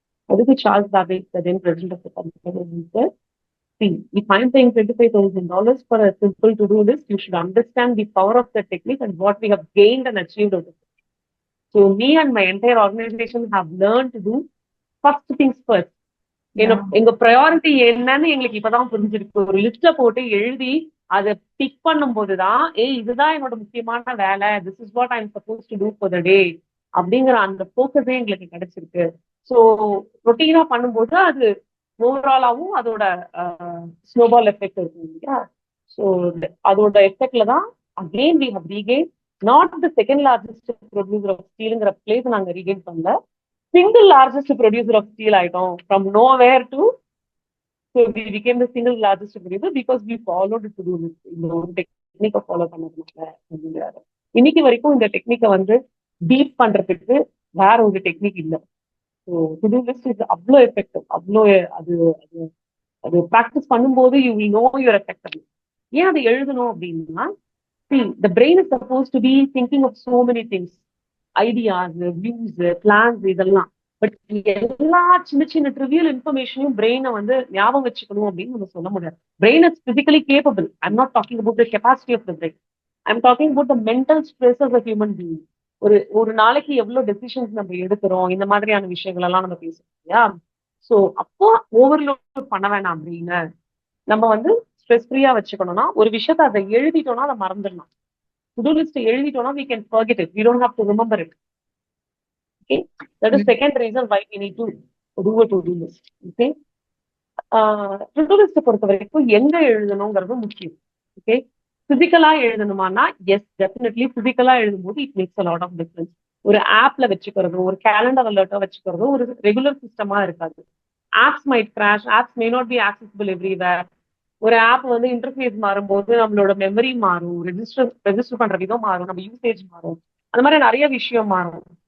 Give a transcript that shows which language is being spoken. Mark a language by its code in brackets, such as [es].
[en] அதுக்கு Charles Babbage, the then president of the company, said, see, if I'm paying $25,000 for a simple to-do list, you should understand the power of the technique and what we have gained and achieved out of it. So me and my entire organization have learned to do first things first. [ta] எங்க priority என்னன்னு எங்களுக்கு இப்பதான் புரிஞ்சிருக்கு. ஒரு லிஸ்ட போட்டு எழுதி அதை big பண்ணும் போதுதான் இதுதான் என்னோட முக்கியமான வேலை, [en] this is what I am suppose to do for the day [ta] அப்படிங்கிற அந்த போக்கஸே எங்களுக்கு கிடைச்சிருக்கு. ஸோ ரொட்டீனா பண்ணும்போது அது ஓவராலாவும் அதோட ஸ்னோபால் எஃபெக்ட் இருக்கும் இல்லையா? ஸோ அதோட எஃபெக்ட்ல தான் [en] again we have regain not the second largest producer of ஸ்டீலுங்கிற [ta] place நாங்க ரீகெயின் பண்ணல, [en] single largest producer of steel item from nowhere to, so we became the single largest producer because we followed to do this. [ta] இந்த ஒரு டெக்னிக்கை follow பண்ணதுனால அப்படிங்கிறாரு. இன்னைக்கு வரைக்கும் இந்த டெக்னிக்கை வந்து டீப் பண்றதுக்கு வேற ஒரு டெக்னிக் இல்லை. ஸோ டு டூ லிஸ்ட் இது அவ்வளோ எஃபெக்டிவ், அவ்வளோ அது அது அது ப்ராக்டிஸ் பண்ணும்போது [en] You will know your effective. [ta] ஏன் அதை எழுதணும் அப்படின்னா, [en] the brain is supposed to be thinking of so many things, ideas, views, plans, இதெல்லாம். [ta] பட் எல்லா சின்ன சின்ன ட்ரிவியல் இன்ஃபர்மேஷனையும் பிரெயினை வந்து ஞாபகம் வச்சுக்கணும் அப்படின்னு நம்ம சொல்ல முடியாது. [en] Brain is physically capable. I'm not talking about the capacity of the brain, I'm talking about the mental stress of human being. [ta] ஒரு நாளைக்கு எவ்வளவு டெசிஷன்ஸ் நம்ம எடுக்கிறோம், இந்த மாதிரியான விஷயங்கள் எல்லாம் நம்ம பேசுறோம் இல்லையா? ஸோ அப்போ ஓவர்லோட் பண்ண வேணாம் அப்படின்னு நம்ம வந்து ஸ்ட்ரெஸ் ஃப்ரீயா வச்சுக்கணும்னா ஒரு விஷயத்த அதை எழுதிட்டோம்னா அதை மறந்துடலாம். [en] To-do list [ta] எழுதிட்டோம்னா [en] we can forget it, we don't have to remember it. Okay, that is second reason why we need to do a to-do list. [ta] Okay, to-do list பொறுத்த வரைக்கும் எங்க எழுதணுங்கிறது முக்கியம். [en] okay, [ta] பிசிக்கலா எழுதணுமானா [en] Yes, definitely பிசிக்கலா எழுதும்போது it makes a lot of difference. [ta] ஒரு ஆப்ல வச்சுக்கிறதோ ஒரு கேலண்டர் அலர்ட்டா வச்சுக்கிறதோ ஒரு ரெகுலர் சிஸ்டமா இருக்காது. [en] Apps might crash, apps may not be accessible everywhere. [ta] ஒரு ஆப் வந்து இன்டர்ஃபேஸ் மாறும்போது நம்மளோட மெமரி மாறும், ரெஜிஸ்டர் பண்ற விதம் மாறும், நம்ம யூசேஜ் மாறும், அந்த மாதிரி நிறைய விஷயம் மாறும்.